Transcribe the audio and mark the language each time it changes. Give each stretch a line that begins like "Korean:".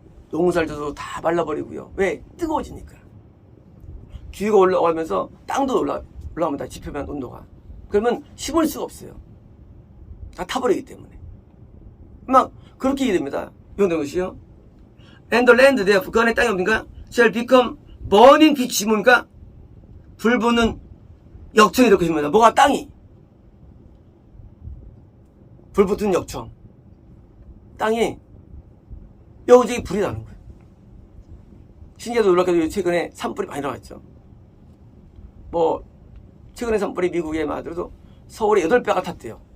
Korean: 농사를 다 말라버리고요. 왜? 뜨거워지니까. 기후가 올라가면서 땅도 올라갑니다. 지표면 온도가. 그러면 심을 수가 없어요. 다 타버리기 때문에. 막 그렇게 얘기됩니다. 이런 것이요.
English: And the land there,
Korean: 그 안에 땅이 뭡니까?
English: shall become burning pitch,
Korean: 뭡니까? 불붙는 역청이 될 것입니다. 뭐가 땅이? 불붙은 역청. 땅이 여기저기 불이 나는 거예요. 신기하도 놀랍게도 최근에 산불이 많이 나왔죠. 뭐 최근에 산불이 미국에 만들어도 서울에 8배가 탔대요.